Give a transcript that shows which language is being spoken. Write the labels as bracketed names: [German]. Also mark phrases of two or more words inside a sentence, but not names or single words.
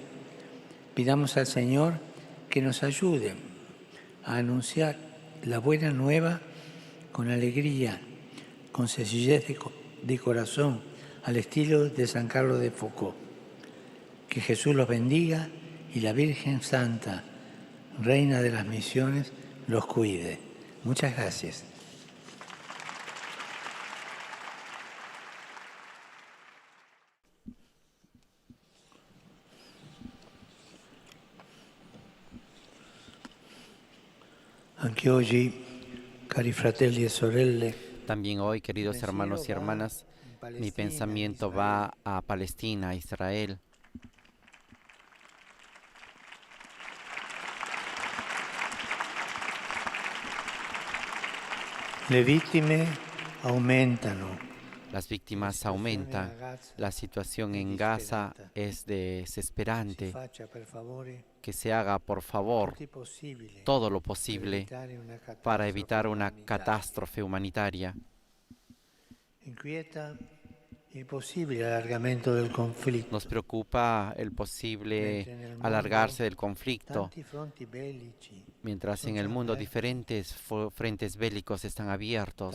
[Spanish] Pidamos al Señor que nos ayude a anunciar la buena nueva con alegría, con sencillez de corazón, al estilo de San Carlos de Foucauld. Que Jesús los bendiga y la Virgen Santa, Reina de las Misiones, los cuide. Muchas gracias. [Italian] Anche oggi, cari fratelli e sorelle, [Spanish] también hoy, queridos hermanos y hermanas, mi pensamiento va a Palestina, a Israel. [Italian] Le vittime aumentano. [Spanish] Las víctimas aumentan. La situación en Gaza es desesperante. Que se haga, por favor, todo lo posible para evitar una catástrofe humanitaria. Nos preocupa el posible alargarse del conflicto, mientras en el mundo diferentes frentes bélicos están abiertos.